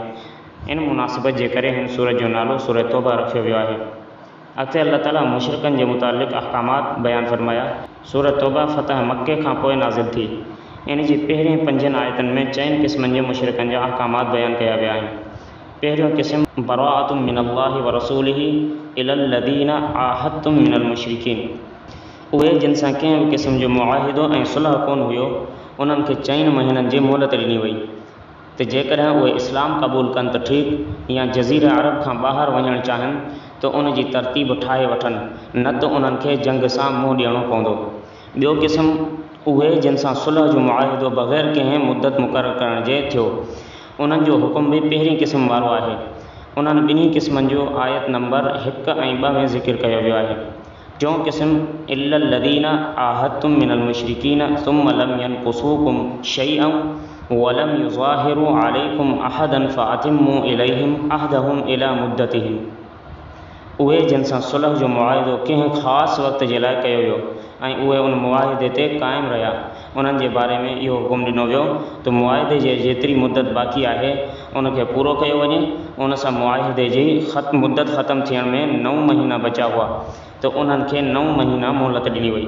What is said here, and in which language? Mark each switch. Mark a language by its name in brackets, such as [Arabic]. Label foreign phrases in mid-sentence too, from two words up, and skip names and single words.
[Sindhi] इन मुनासिबत जे करे हिन सूरत जो नालो सूरत तौबा रखियो वियो आहे। अॻिते अल्लाह ताला मुशरिकनि जे मुतालिक़ अहकामात बयानु फरमाया। सूरत तौबा फ़तह मके खां पोइ नाज़िल थी। इन जी पहिरें 5 आयतनि में 4 क़िस्मनि जे मुशरिकनि जा अहकामात बयानु कया विया आहिनि। पहिरियों क़िस्म [Arabic] براءة من الله ورسوله إلى الذين عاهدتم من المشركين. [Sindhi] उहे जिन सां कंहिं बि क़िस्म जो मुआहिदो ऐं सुलह कोन हुयो, उन्हनि खे 4 महीननि जी मोहलत ॾिनी वई त जेकॾहिं उहे इस्लाम क़बूल कनि त ठीकु, या जज़ीरा अरब खां ॿाहिरि वञणु चाहिनि त उन जी तरतीब ठाहे वठनि, न त उन्हनि खे जंग सां मुंहुं ॾियणो पवंदो। ॿियो क़िस्म उहे जिन सां सुलह जो मुआहिदो बग़ैर कंहिं मुदत मुक़ररु करण जे थियो, उन्हनि जो हुकुम बि पहिरीं क़िस्म वारो आहे। उन्हनि ॿिन्ही क़िस्मनि जो आयत नंबर 1 ऐं 2 में ज़िक्र कयो वियो आहे। टियों क़िस्म [Arabic] إلا الذين عاهدتم من المشركين ثم لم ينقصوكم شيئا ولم يظاهروا عليكم أحدا فأتموا إليهم عهدهم إلى مدتهم. [Sindhi] उहे जिन सां सुलह जो मुआहिदो कंहिं ख़ासि वक़्त जे लाइ कयो वियो ऐं उहे उन मुआहिदे ते क़ाइमु रहिया, उन्हनि जे बारे में इहो हुकुम ॾिनो वियो त मुआहिदे जे जेतिरी मुदत बाक़ी आहे उनखे पूरो कयो वञे। उन सां मुआहिदे जी मुदत ख़तमु थियण में 9 महीना बचा हुआ त उन्हनि खे 9 महीना मोहलत ॾिनी वई।